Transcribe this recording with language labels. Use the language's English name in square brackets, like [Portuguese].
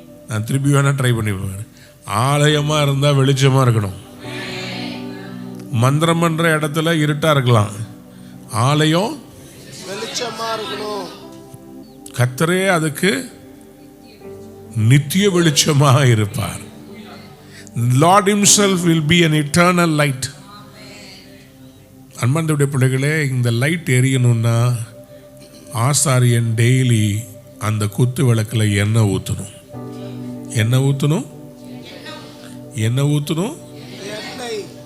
[Tamil] நான் திருப்பி வேணா ட்ரை பண்ணி பாரு. ஆலயமா இருந்தா வெளிச்சமா இருக்கணும். மந்திரம் பண்ற இடத்துல இருட்டா இருக்கலாம், ஆலயம் வெளிச்சமா இருக்கணும். கர்த்தரே அதுக்கு நித்திய வெளிச்சமாக இருப்பார். [English] Lord himself will be an eternal light. [Tamil] அன்பார்ந்த பிள்ளைகளே, இந்த லைட் எரியணும்னா ஆசாரியன் டெய்லி அந்த குத்து விளக்குல எண்ணெய் ஊற்றணும். எண்ணெய் ஊற்றணும். எண்ணெய் ஊற்றணும். எண்ணெய்